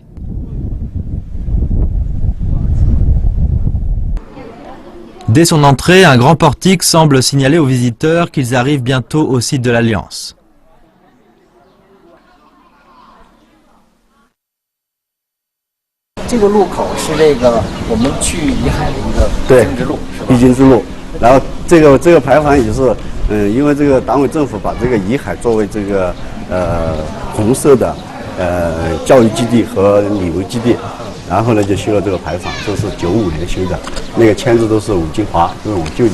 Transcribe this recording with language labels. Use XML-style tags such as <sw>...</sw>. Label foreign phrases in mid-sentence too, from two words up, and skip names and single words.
<fr>Dès son entrée, un grand portique semble signaler aux visiteurs qu'ils arrivent bientôt au site de l'Alliance.</fr> <zh>Ce 路口是这个我们去怡海的一个必经之路，是吧？必经之路。然后这个牌坊也是，因为这个党委政府把这个怡海作为这个红色的教育基地和旅游基地。然后呢，就修了这个牌坊，这是95年修的，那个签字都是武金华，就是我舅舅。</zh>